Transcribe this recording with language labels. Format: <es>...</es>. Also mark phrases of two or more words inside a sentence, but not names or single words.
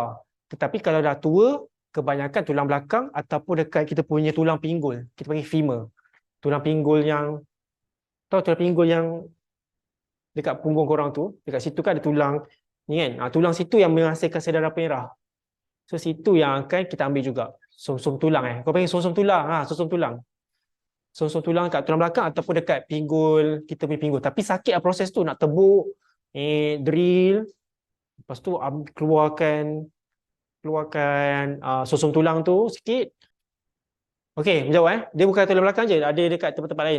<ms>Tetapi kalau dah tua, kebanyakan tulang belakang ataupun dekat kita punya tulang pinggul. Kita panggil femur. Tulang pinggul yang, tahu tulang pinggul yang dekat punggung korang tu, dekat situ kan ada tulang ni kan. Tulang situ yang menghasilkan sel darah merah. So situ yang akan kita ambil juga. Som-som tulang Kau panggil som-som tulang, som-som tulang. Som-som tulang kat tulang belakang ataupun dekat pinggul, kita punya pinggul. Tapi sakit lah proses tu, nak tebuk, drill, lepas tu keluarkan som-som tulang tu sikit. Okey, menjawab Dia bukan tulang belakang je, ada dekat tempat-tempat lain.</ms>